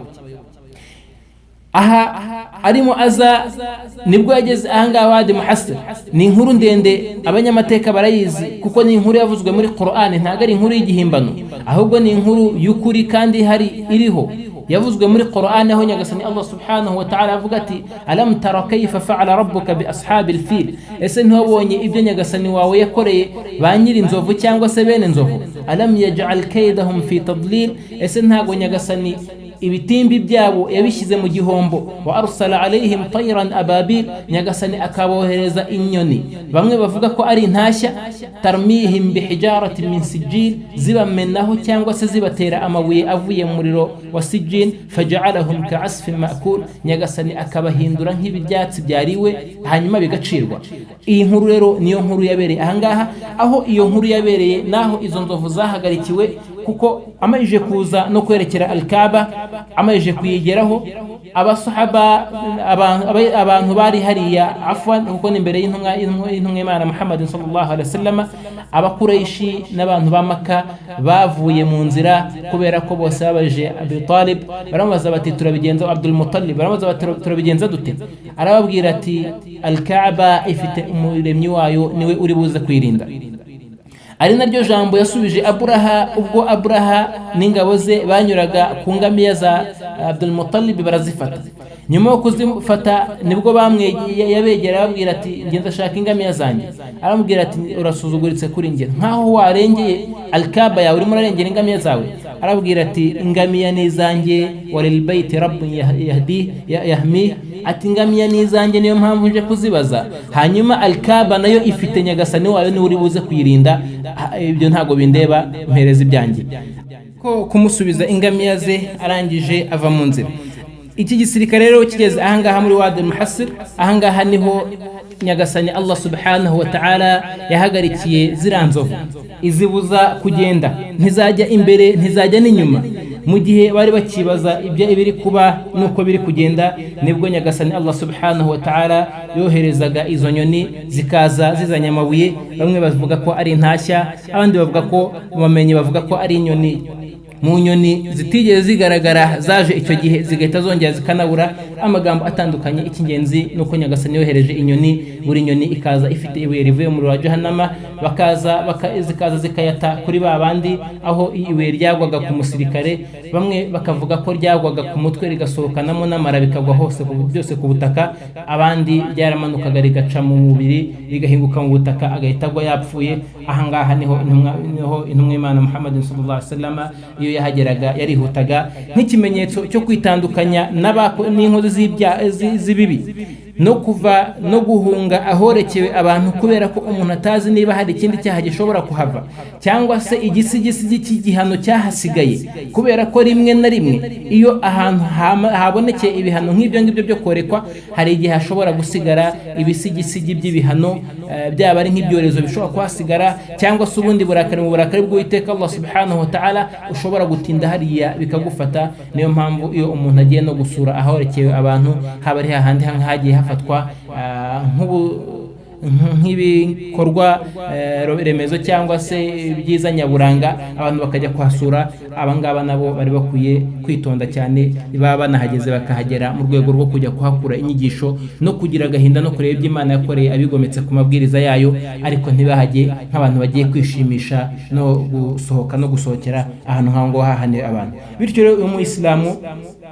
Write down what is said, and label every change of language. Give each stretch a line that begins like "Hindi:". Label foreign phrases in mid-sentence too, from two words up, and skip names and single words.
Kinyarwanda: aha arimo aza nibwo yageze ahangaha Wadi Muhassir ni inkuru ndende abanyamateka barayizi kuko ni inkuru yavuzwe muri Qur'an ntago ari inkuru y'igihimbano ahubwo ni inkuru y'ukuri kandi hari iriho yavuzwe muri Qur'an aho nyagasani Allah
Arabic: سبحانه وتعالى
Kinyarwanda: avuga ati
Arabic: ألم تر كيف فعل ربك بأصحاب الفيل
Kinyarwanda: ese ntibonye ibyo nyagasani wawe yakoreye ba nyiri inzovu cyangwa se bene inzovu
Arabic: ألم يجعل كيدهم في تضليل
Kinyarwanda: ese ntago nyagasani ibitimbi byabo yabishyize mu gihombo
Arabic: وأرسل عليهم طيرا أبابيل
Kinyarwanda: nyagasani akabohereza inyoni bamwe bavuga ko ari intashya
Arabic: ترميهم بحجارة من
Kinyarwanda: sijil zibamenaho cyangwa se zibatera amabuye avuye mu muriro
Arabic: وسجيل فجعلهم كعصف مأكول
Kinyarwanda: nyagasani akabahindura nk'ibyatsi byariwe hanyuma bigacirwa iyi nkuru rero niyo nkuru yabereye ahangaha aho iyo nkuru yabereye naho izo nzovu zahagarikiwe kuko amajije kuza no kwerekera Al-Kaaba amajije kuyigeraho abasahaba abantu bari hariya afwan kuko n'imbere y'intumwa y'Imana Muhammad
Arabic: صلى الله عليه وسلم
Kinyarwanda: abakuraishi n'abantu ba Makka bavuye mu nzira kubera ko bose babaje Abi Talib baramubaza bati turabigenza Abdul Muttalib baramubaza bati turabigenza dute arababwira ati Al-Kaaba ifite umuremyi wayo niwe uri buze kwirinda ari naryo jambo yasubije Aburaha ubwo Aburaha n'ingabo ze banyuraga ku ngamiya za Abdul Muttalib barazifata nyuma yo kuzifata nibwo bamwe yabegera babwira ati ngenza shaka ingamiya zanjye aramubwira ati urasuzuguritse kuri nge nkaho warengeye Al-Kaaba yawe urimo urarengera ingamiya zawe arabwira ati ingamiya nizanjye
Arabic: وللبيت رب
Kinyarwanda: yahmi ati ingamiya nizanjye niyo mpamvu nje kuzibaza hanyuma Al-Kaaba nayo ifite nyagasani wayo ni uri buze kuyirinda ibyo ntago bindeba mpereza ibyanjye ko kumusubiza ingamiya ze arangije ava mu nzira iki gisirikare rero kigeze ahangaha muri Wadi Muhassir ahangaha niho nyagasani Allah
Arabic: سبحانه وتعالى
Kinyarwanda: yahagarikiye ziranzovu izibuza kugenda ntizajya imbere ntizajya n'inyuma mu gihe bari bakibaza ibyo ibiri kuba nuko biri kugenda nibwo nyagasani Allah
Arabic: سبحانه وتعالى
Kinyarwanda: yoherezaga izo nyoni zikaza zizanye amabuye bamwe bavuga ko ari intashya abandi bavuga ko bamenye bavuga ko ari inyoni mu nyoni zitigeze zigaragara zaje icyo gihe zigahita zongera zikanabura amagambo atandukanye icy'ingenzi nuko nyagasani yohereje inyoni buri nyoni ikaza ifite ibuye rivuye mu rwa Jahannama zikaza zikayata kuri ba bandi aho ibuye ryagwaga ku musirikare bamwe bakavuga ko ryagwaga ku mutwe rigasohokanamo n'amara bikagwa hose byose ku butaka abandi ryaramanukaga rigaca mu mubiri rigahinguka mu butaka agahita agwa yapfuye ahangaha niho intumwa y'Imana Muhammad
Arabic: صلى الله عليه وسلم
Kinyarwanda: yahageraga yarihutaga nk'ikimenyetso cyo kwitandukanya n'inkozi z'ibibi no kuva no guhunga ahorekewe abantu kubera ko umuntu atazi niba hari ikindi cyaha gishobora kuhava cyangwa se igisigisi cy'igihano cyahasigaye kubera ko rimwe na rimwe iyo ahantu habonekeye ibihano nk'ibyo ngibyo byo korekwa hari igihe hashobora gusigara ibisigisigi by'ibihano byaba ari nk'ibyorezo bishobora kuhasigara cyangwa se ubundi burakari mu burakari bw'Uwiteka Allah
Arabic: سبحانه وتعالى
Kinyarwanda: ushobora gutinda hariya bikagufata niyo mpamvu iyo umuntu agiye no gusura ahorekewe abantu haba ari hahandi hagiye hafatwa nk'ibikorwa remezo cyangwa se byiza nyaburanga abantu bakajya kuhasura abangaba nabo bari bakwiye kwitonda cyane baba banahageze bakahagera mu rwego rwo kujya kuhakura inyigisho no kugira agahinda no kureba ibyo Imana yakoreye abigometse ku mabwiriza yayo ariko ntibahage nk'abantu bagiye kwishimisha no gusohoka no gusohokera ahantu nk'aho hahane abantu bityo rero uyu Muislamu